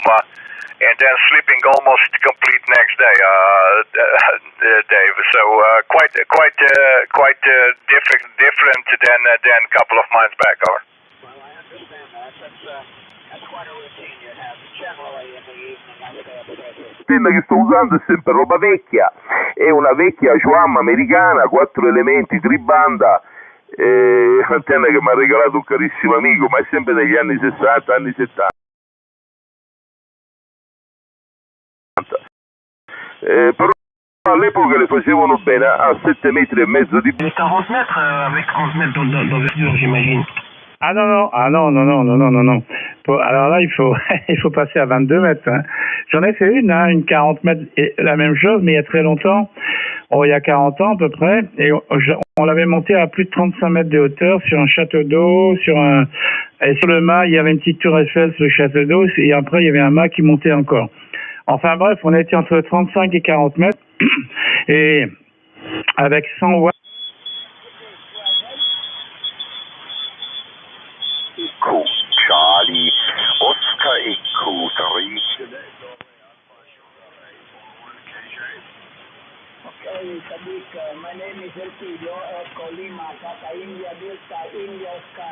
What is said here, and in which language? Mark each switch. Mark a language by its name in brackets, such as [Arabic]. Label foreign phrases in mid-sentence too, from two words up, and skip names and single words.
[English] And then sleeping almost complete next day, Dave. So quite different than a couple of months back. Well, I understand that. That's quite a routine you have generally in the evening. I would have [Italian] l'antenna che sto usando è sempre roba vecchia, è una vecchia Joam americana, 4 elementi tribanda, antenna che mi ha regalato un carissimo amico, ma è sempre degli anni 60, anni 70. Però all'epoca le facevano bene a 7,5 metri di... [French] 40 mètres avec 30 mètres d'envergure, j'imagine. Ah non. Alors là, il faut passer à 22 mètres. Hein. J'en ai fait une 40 mètres, et la même chose, mais il y a très longtemps, il y a 40 ans à peu près, et on l'avait monté à plus de 35 mètres de hauteur sur un château d'eau, et sur le mât, il y avait une petite tour Eiffel sur le château d'eau, et après, il y avait un mât qui montait encore. Enfin bref, on était entre 35 et 40 mètres, et avec 100 watts. [English] Echo, Charlie, Oscar Echo, 3. Okay, Sadiq, my name is Elpidio, Echo, Lima, Papa, India, Delta, India, Oscar.